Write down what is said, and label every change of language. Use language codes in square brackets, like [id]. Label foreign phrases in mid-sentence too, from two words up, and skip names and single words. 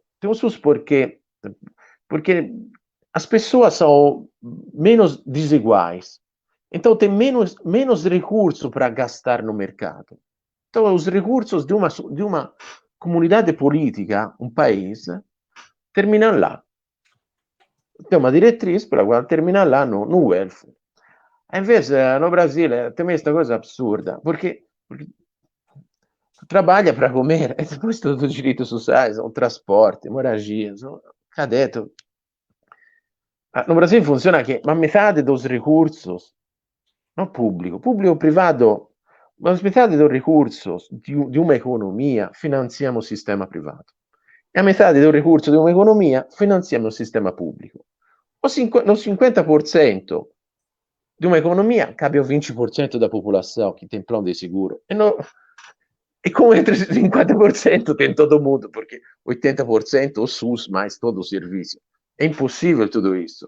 [pt] Temos SUS porque as pessoas são menos desiguais. Então tem menos recurso para gastar no mercado. Então os recursos de uma comunidade política, um país, terminam lá. Tem uma diretriz para terminar lá no welfare. Invece no Brasile tem [it] questa cosa [pt] absurda, porque tu trabalha para comer e depois todos os direitos sociais, o transporte, moradias, cadê tu? No Brasil funciona que a metade dos recursos, não público, privado, mas metade dos recursos de uma economia financiam o sistema privado. e a metade do recurso [it] di un'economia finanziamo il sistema pubblico. [pt] No 50% de uma economia cabe o 20% da população que tem plano de seguro. E como entre 50% tem todo mundo, porque 80% o SUS mais todo o serviço. É impossível tudo isso.